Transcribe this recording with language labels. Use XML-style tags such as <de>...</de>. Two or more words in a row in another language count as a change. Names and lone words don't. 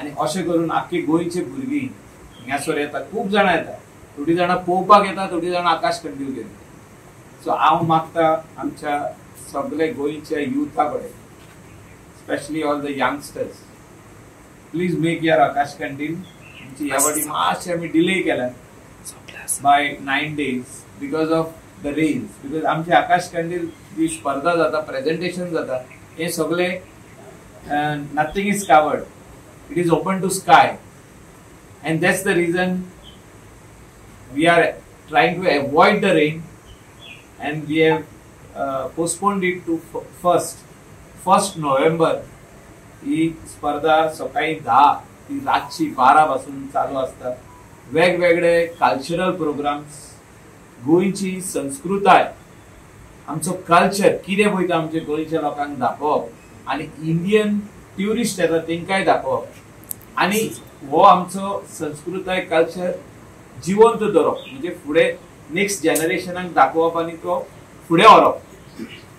<kok>आनी अशें करून आख्खे गोंयचे भुरगीं हिंगासर येता, खूब जाणां येता, थोडी जाणां पळोवपाक येता, थोडी जाणां आकाश कंदील घेता. सो हांव मागता आमच्या सगळे गोंयच्या युथा कडेन,</kok> <en>specially all the youngsters, please make your</en> <kok>आकाश कंदील. ह्या फावटी मातशें आमी डिले केला</kok> <en>by 9 days because of the rains. बिकॉज</en> <kok>आमचे आकाश कंदील जी स्पर्धा जाता, प्रेझेंटेशन जाता, हे सगळे</kok> <en>nothing is covered, it is open to sky, and that's the reason we are trying to avoid the rain, and we have postponed it to 1st November.</en> <kok>ही स्पर्धा सकाळी 10 ती रातची 12 पासून चालू असता. वेगवेगळे</kok> <en>cultural programs,</en> <kok>गोंयची संस्कृताय, आमचो कल्चर कितें पळयता आमच्या गोंयच्या लोकांक दाखोवप आनी</kok> <en>Indian tourist</en> <kok>येता तेंकाय दाखोवप, आनी हो आमचो संस्कृताय कल्चर जिवंत दवरप, म्हणजे फुडें</kok> <en>next generation</en> <kok>दाखोवप आनी तो फुडें व्हरप.</kok>